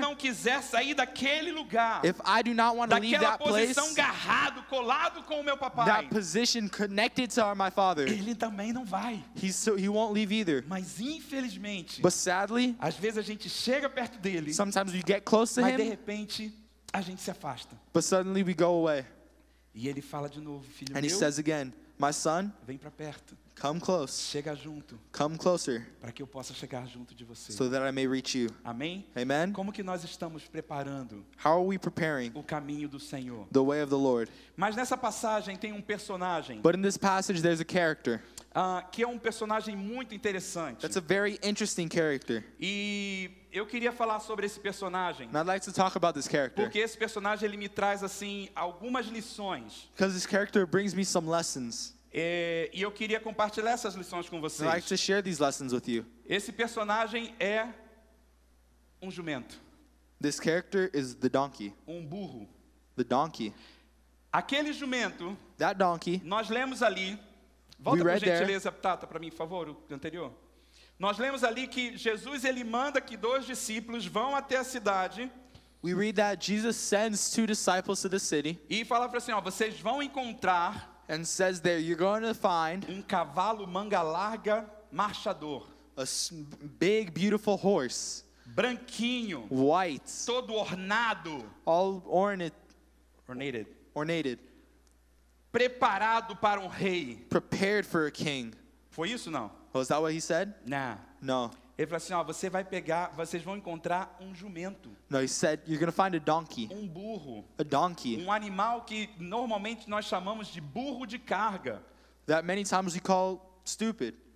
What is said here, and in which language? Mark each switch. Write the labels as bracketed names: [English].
[Portuguese] não quiser sair daquele lugar, [English] if I do not want to leave [Portuguese] daquela [English] that place, [Portuguese] posição garrado, colado com o meu papai, [English] that position connected to my Father, [Portuguese] ele também não vai. [English] he won't leave either. [Portuguese] Mas infelizmente, [English] But sadly, [Portuguese] às vezes a gente chega perto dele, [English] sometimes we get close to [Portuguese] mas de [English] Him, [Portuguese] repente a gente se afasta. [English] but suddenly we go away. [Portuguese] E ele fala de novo: filho [English] And He [Portuguese] meu, [English] says again, my son, [Portuguese] vem para perto, [English] come close. [Portuguese] chega junto, [English] Come closer [Portuguese] para que eu possa chegar junto de você. [English] so that I may reach you. [Portuguese] Amém? [English] Amen? [Portuguese] Como que nós estamos preparando [English] How are we preparing [Portuguese] o caminho do Senhor? [English] the way of the Lord? [Portuguese] Mas nessa passagem tem um personagem [English] But in this passage, there's a character. [Portuguese] que é um personagem muito interessante. [English] That's a very interesting character. [Portuguese] E eu queria falar sobre esse personagem, [English] And I'd like to talk about this character. [Portuguese] porque esse personagem ele me traz assim algumas lições. [English] Because this character brings me some lessons. [Portuguese] E eu queria compartilhar essas lições com [English] I'd like [Portuguese] vocês. [English] to share these lessons with you. [Portuguese] Esse personagem é um jumento, [English] This character is the donkey. [Portuguese] um burro. [English] The donkey. [Portuguese] Aquele jumento, [English] That donkey, [Portuguese] nós lemos ali, volta [English] We [Portuguese] por [English] read there. [Portuguese] gentileza, Tata, para mim, por favor, o anterior. Nós lemos ali que Jesus ele manda que 2 discípulos vão até a cidade [English] we read that Jesus sends 2 disciples to the city [Portuguese] e fala para assim, ó, vocês vão encontrar [English] and says there, you're going to find [Portuguese] um cavalo manga larga marchador, [English] a big, beautiful horse, [Portuguese] branquinho, [English] white, [Portuguese] todo ornado, [English] all ornated. [Portuguese] ornated. preparado para um rei. [English] prepared for a king. [Portuguese] Foi isso não? [English] Was that what he said? [Portuguese] Não. [English] No. [Portuguese] Ele falou assim, ó, vocês vão encontrar um jumento, [English] No, he said, you're going to find a donkey. [Portuguese] um burro, [English] A donkey. [Portuguese] um animal que normalmente nós chamamos de burro de carga. [English] That many times we call stupid.